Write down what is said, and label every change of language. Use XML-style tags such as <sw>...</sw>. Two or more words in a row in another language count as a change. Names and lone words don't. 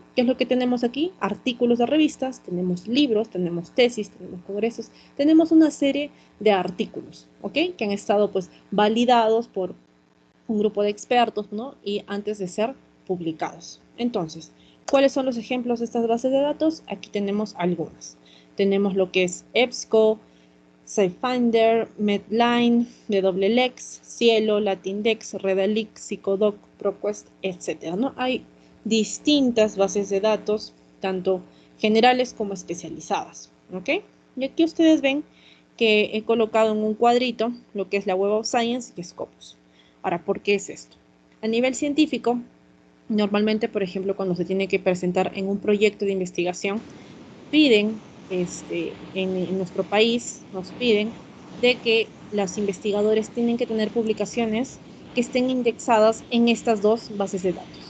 <es>¿Qué es lo que tenemos aquí? Artículos de revistas, tenemos libros, tenemos tesis, tenemos congresos, tenemos una serie de artículos, ¿ok? Que han estado pues validados por un grupo de expertos, ¿no? Y antes de ser publicados. Entonces, ¿cuáles son los ejemplos de estas bases de datos? Aquí tenemos algunas. Tenemos lo que es EBSCO, SciFinder, Medline, DWLex, Cielo, Latindex, Redalyx, Psychodoc, ProQuest, etc., ¿no? Hay distintas bases de datos, tanto generales como especializadas, ¿ok? Y aquí ustedes ven que he colocado en un cuadrito lo que es la Web of Science y Scopus. Ahora, ¿por qué es esto? A nivel científico, normalmente, por ejemplo, cuando se tiene que presentar en un proyecto de investigación, piden, en nuestro país, nos piden de que los investigadores tienen que tener publicaciones que estén indexadas en estas dos bases de datos.</es>